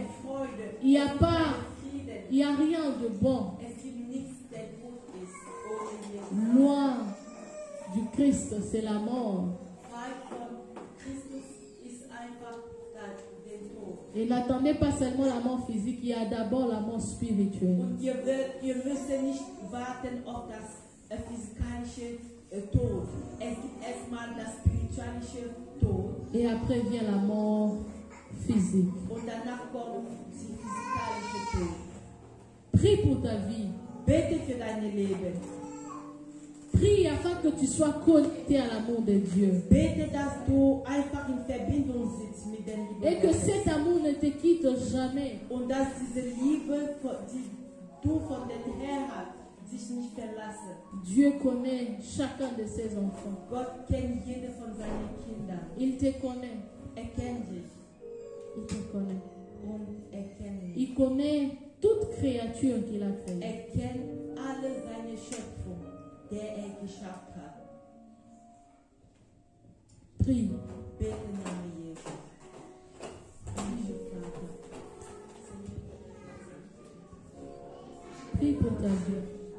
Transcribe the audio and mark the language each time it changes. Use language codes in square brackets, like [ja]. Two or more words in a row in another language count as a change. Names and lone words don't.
[de] Freude. [fr] Il n'y a pas, [de] Frieden. [fr] il n'y a rien de bon. [de] Es gibt nichts, der gut ist ohne Jesus. [fr] Loin du Christ, c'est la mort. [de] Frei von Christus ist einfach der Tod. [fr] Et n'attendez pas seulement la mort physique, il y a d'abord la mort spirituelle. [de] Und ihr müsst nicht warten auf das physikalische Tod. Es gibt erstmal das spirituelle Tod [fr] Et après vient la mort physique. [de] und danach kommt die physikalische Tod. [fr] Prie pour ta vie. [de] Bete für dein Leben. [fr] Prie afin que tu sois connecté à l'amour de Dieu. [de] Bete, dass du einfach in Verbindung sitzt mit der Liebe [fr] Et que [de] Gottes. [fr] cet amour ne te quitte jamais. [de] Und dass diese Liebe, die du von dem Herrn hast, sich nicht verlassen. [fr] Dieu connaît chacun de ses enfants. [de] Gott kennt jede von seinen Kindern. [fr] Il te connaît. [de] Kennt dich [fr] Il te connaît. [de] und kennt mich. [fr] Il connaît toute créature qu'il a créée. [de] Kennt alle seine Schöpfung, der geschafft hat. [fr] Prie. [de] Bete im Namen Jesus. Himmlischer Vater. [fr] Prie pour ta vie.